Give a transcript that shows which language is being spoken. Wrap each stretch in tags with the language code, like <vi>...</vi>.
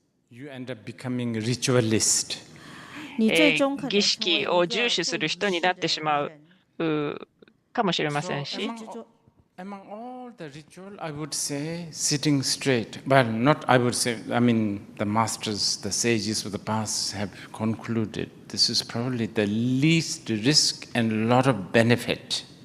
<en>You end up becoming a ritualist.</en> <ja>儀式を重視する人になってしまうかもしれませんし。</ja> <en>Among all the ritual, I would say sitting straight. Well, not I would say, I mean, the masters, the sages of the past have concluded this is probably the least risk and a lot of benefit.</en>